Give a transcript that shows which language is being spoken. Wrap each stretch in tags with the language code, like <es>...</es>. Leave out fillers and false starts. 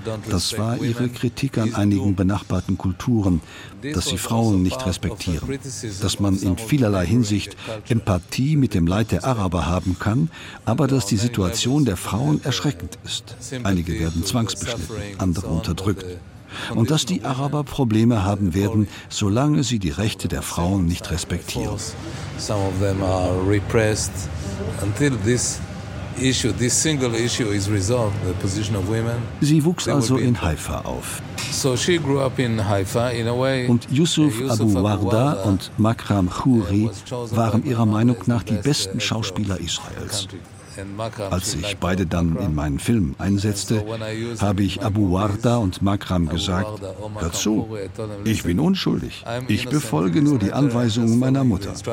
<de>Das war ihre Kritik an einigen benachbarten Kulturen, dass sie Frauen nicht respektieren, dass man in vielerlei Hinsicht Empathie mit dem Leid der Araber haben kann, aber dass die Situation der Frauen erschreckend ist. Einige werden zwangsbeschnitten, andere unterdrückt. Und dass die Araber Probleme haben werden, solange sie die Rechte der Frauen nicht respektieren.</de> <en>Some of them are repressed. Until this issue, this single issue is resolved, the position of women.</en> <de>Sie wuchs also in Haifa auf.</de> <en>So she grew up in Haifa in a way.</en> <de>Und Yusuf Abu Warda und Makram Khoury waren ihrer Meinung nach die besten Schauspieler Israels. Als ich beide dann in meinen Film einsetzte, habe ich Abu Warda und Makram gesagt, hör zu, ich bin unschuldig, ich befolge nur die Anweisungen meiner Mutter.</de>